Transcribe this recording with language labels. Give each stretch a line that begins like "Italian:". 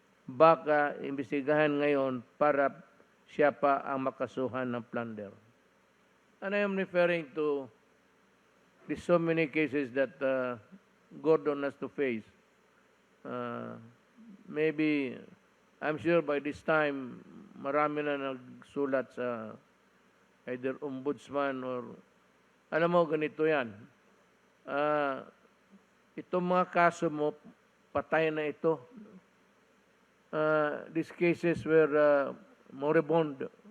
Filipino: Baka imbestigahan ngayon para siya pa ang makasuhan ng plunder.
English: And I am referring to the so many cases that Gordon has to face. Maybe, I'm sure by this time,
Filipino: marami na nagsulat sa either ombudsman or, alam mo, ganito yan. Itong mga kaso mo, patay na ito.
English: These cases were moribund.